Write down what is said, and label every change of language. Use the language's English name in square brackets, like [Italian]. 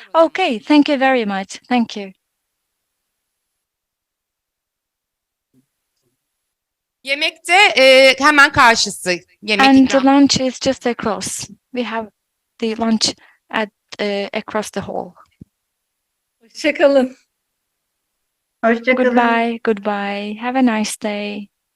[English] Okay, thank you very much. Thank you. [Turkish] Yemekte hemen karşısı. Yemek [English] And the [Turkish] ikram. [English] lunch is just across. We have the lunch at across the hall. [Turkish] Hoşça kalın. Hoşça kalın. [English] Goodbye. Goodbye. Have a nice day.